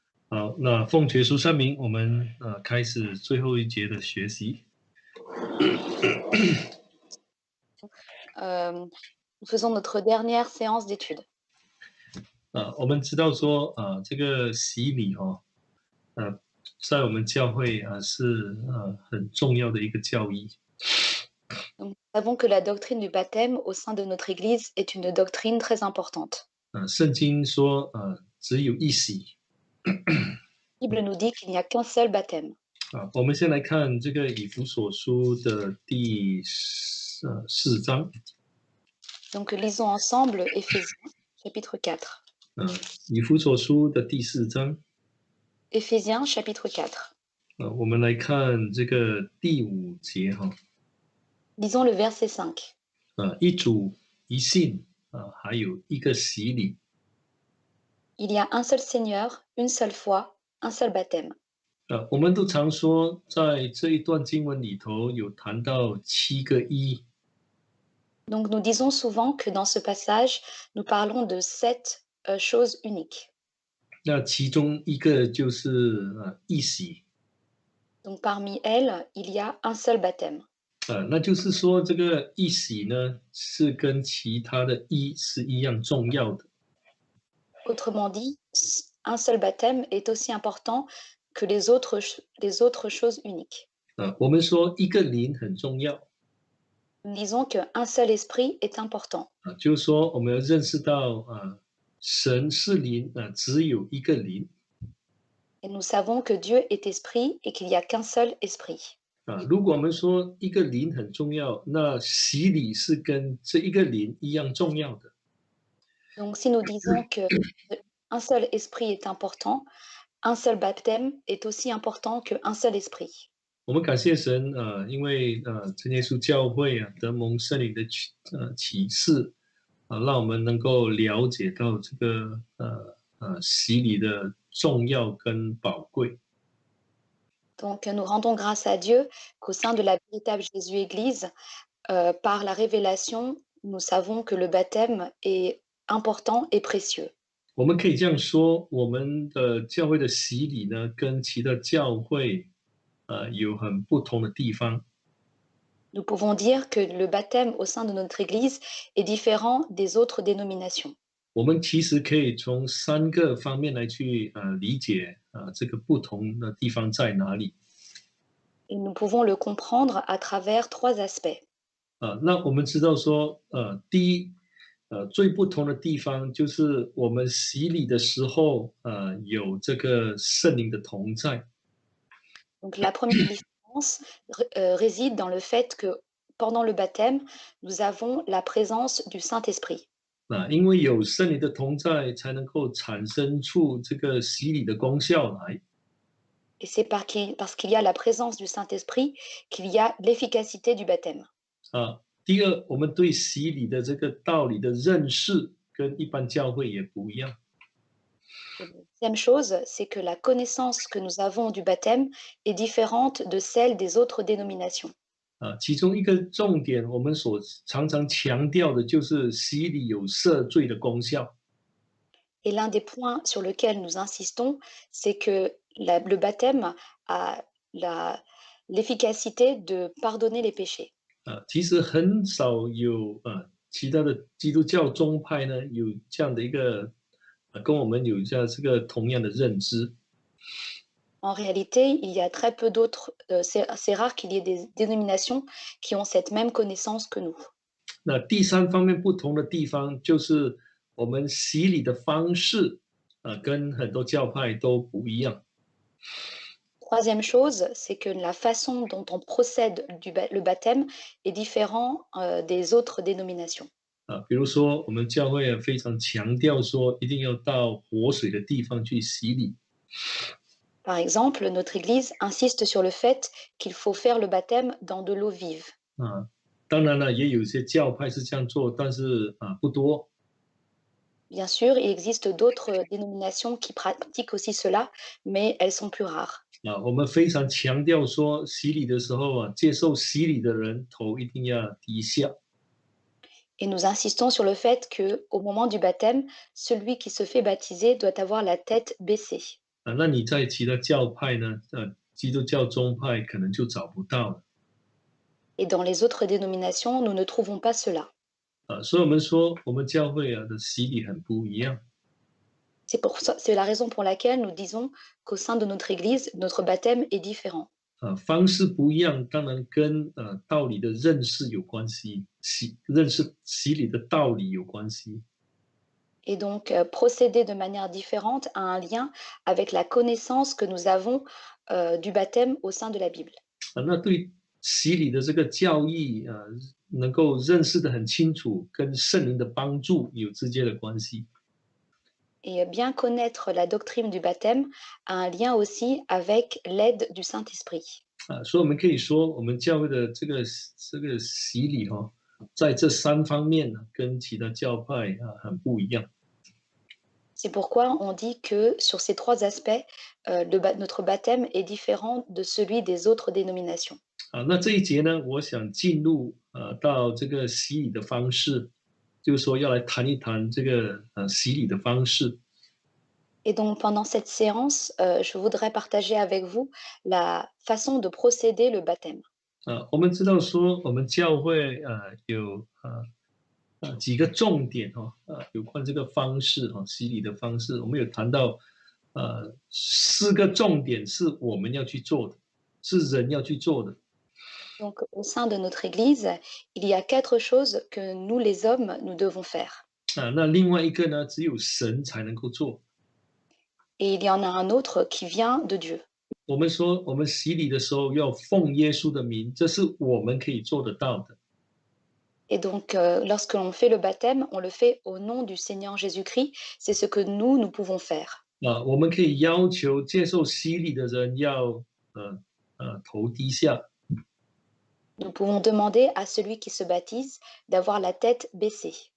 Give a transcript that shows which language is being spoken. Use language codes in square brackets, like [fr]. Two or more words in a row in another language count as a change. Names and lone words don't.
[zh] 好，那奉耶稣圣名，我们开始最后一节的学习。 [fr] Nous faisons notre dernière séance d'études. [zh] 我们知道说这个洗礼在我们教会是很重要的一个教义。 [fr] Donc, nous savons que la doctrine du baptême au sein de notre Église est une doctrine très importante. [zh] 圣经说只有一洗。 [fr] La Bible nous dit qu'il n'y a qu'un seul baptême. [zh] 我们先来看这个以弗所书的第4章。 [fr] Donc, lisons ensemble Éphésiens, chapitre 4. [zh] 以弗所书的第4章。 [fr] Éphésiens, chapitre 4. [zh] 我们来看这个第5节哈。 [fr] Lisons le verset 5. [zh] 一主一信还有一个洗礼。 [fr] Il y a un seul Seigneur, une seule foi, un seul baptême. [zh] 我们都常说，在这一段经文里头有谈到7个一。 [fr] Donc, nous disons souvent que dans ce passage, nous parlons de 7 choses uniques. [zh] 那其中一个就是一洗。 [fr] Donc, parmi elles, il y a un seul baptême. [zh] 那就是说，这个一洗呢，是跟其他的一是一样重要的。 [fr] Autrement dit, un seul baptême est aussi important que les autres choses uniques. [zh] 我们说一个灵很重要。 [fr] Nous disons qu'un seul esprit est important. [zh] 就是说我们要认识到神是灵只有一个灵。 [fr] Et nous savons que Dieu est esprit et qu'il n'y a qu'un seul esprit. [zh] 如果我们说一个灵很重要，那洗礼是跟这一个灵一样重要的。 [fr] Donc si nous disons qu'un seul esprit est important, un seul baptême est aussi important qu'un seul esprit. [zh] 我们感谢神因为真耶稣教会得蒙圣灵的启示让我们能够了解到这个洗礼的重要跟宝贵。 [fr] Donc nous rendons grâce à Dieu qu'au sein de la véritable Jésus Église, par la révélation, nous savons que le baptême est important et précieux. [zh] 我们可以这样说，我们的教会的洗礼呢，跟其他教会有很不同的地方。 [fr] Nous pouvons dire que le baptême au sein de notre Église est différent des autres dénominations. [zh] 我们其实可以从3个方面来去理解这个不同的地方在哪里。 [fr] Et nous pouvons le comprendre à travers 3 aspects. [zh] 那我们知道说第一最不同的地方就是我们洗礼的时候有这个圣灵的同在。 [fr] Donc la première différence réside dans le fait que pendant le baptême, nous avons la présence du Saint-Esprit. [zh] 因为有圣灵的同在，才能够产生出这个洗礼的功效来。 [fr] Et c'est parce qu'il y a la présence du Saint-Esprit qu'il y a l'efficacité du baptême. [zh] 第二，我们对洗礼的这个道理的认识跟一般教会也不一样。 [fr] Et la deuxième chose, c'est que la connaissance que nous avons du baptême est différente de celle des autres dénominations. [zh] 其中一个重点，我们所常常强调的就是洗礼有赦罪的功效。 [fr] Et l'un des points sur lequel nous insistons, c'est que le baptême a l'efficacité de pardonner les péchés. [zh] 其实很少有其他的基督教宗派呢有这样的一个跟我们有这个同样的认知。 [fr] En réalité, il y a très peu d'autres, c'est rare qu'il y ait des dénominations qui ont cette même connaissance que nous. [zh] 那第3方面不同的地方就是我们洗礼的方式跟很多教派都不一样。 [fr] Troisième chose, c'est que la façon dont on procède le baptême est différent des autres dénominations. [zh] 比如说我们教会非常强调说一定要到活水的地方去洗礼。 [fr] Par exemple, notre Église insiste sur le fait qu'il faut faire le baptême dans de l'eau vive. [zh] 当然了，也有些教派是这样做，但是不多。 [fr] Bien sûr, il existe d'autres dénominations qui pratiquent aussi cela, mais elles sont plus rares. [zh] 我们非常强调说，洗礼的时候接受洗礼的人头一定要低下。 [fr] Et nous insistons sur le fait qu'au moment du baptême, celui qui se fait baptiser doit avoir la tête baissée. [zh] 那你在其他教派呢，基督教宗派可能就找不到了。 [fr] Et dans les autres dénominations, nous ne trouvons pas cela. [zh] 所以我们说我们教会的洗礼很不一样。 [fr] C'est la raison pour laquelle nous disons qu'au sein de notre Église, notre baptême est différent. [zh] 方式不一样，当然跟道理的认识有关系，认识洗礼的道理有关系。 [fr] Et donc, procéder de manière différente a un lien avec la connaissance que nous avons du baptême au sein de la Bible. [zh] 那对洗礼的这个教义能够认识的很清楚，跟圣灵的帮助有直接的关系。 [fr] Et bien connaître la doctrine du baptême a un lien aussi avec l'aide du Saint-Esprit. [zh] 所以我们可以说，我们教会的这个洗礼在这3方面跟其他教派很不一样。 [fr] C'est pourquoi on dit que sur ces 3 aspects, notre baptême est différent de celui des autres dénominations. [zh] 那这一节呢，我想进入到这个洗礼的方式，就是说要来谈一谈这个洗礼的方式。 [fr] Et donc pendant cette séance, je voudrais partager avec vous la façon de procéder le baptême. [zh] 我们知道说我们教会有几个重点有关这个方式洗礼的方式，我们有谈到4个重点是我们要去做的，是人要去做的。 [fr] Donc au sein de notre Église, il y a 4 choses que nous les hommes, nous devons faire. [zh] 那另外一个呢，只有神才能够做。 [fr] Et il y en a un autre qui vient de Dieu. [zh] 我们说我们洗礼的时候要奉耶稣的名，这是我们可以做得到的。 [fr] Et donc, lorsque l'on fait le baptême, on le fait au nom du Seigneur Jésus-Christ. C'est ce que nous pouvons faire. [zh] 我们可以要求接受洗礼的人要头低下。 [fr] Nous pouvons demander à celui qui se baptise d'avoir la tête baissée